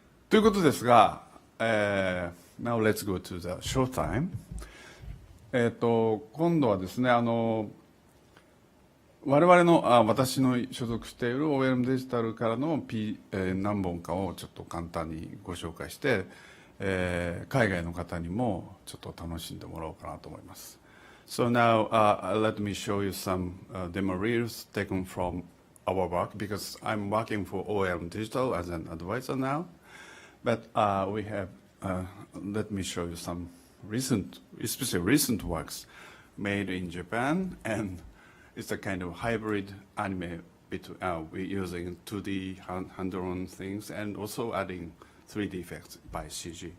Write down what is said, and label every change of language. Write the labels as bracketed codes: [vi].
[ja] ということですが、 [en] Now let's go to the showtime。 [ja] 今度はですね、我々の私の所属している OLM デジタルからの、何本かをちょっと簡単にご紹介して、海外の方にもちょっと楽しんでもらおうかなと思います。 [en] So now let me show you some demo reels taken from our work, because I'm working for OLM Digital as an advisor now. But we have, let me show you some recent, especially recent works made in Japan, and it's a kind of hybrid anime between, we're using 2D hand-drawn things and also adding 3D effects by CG.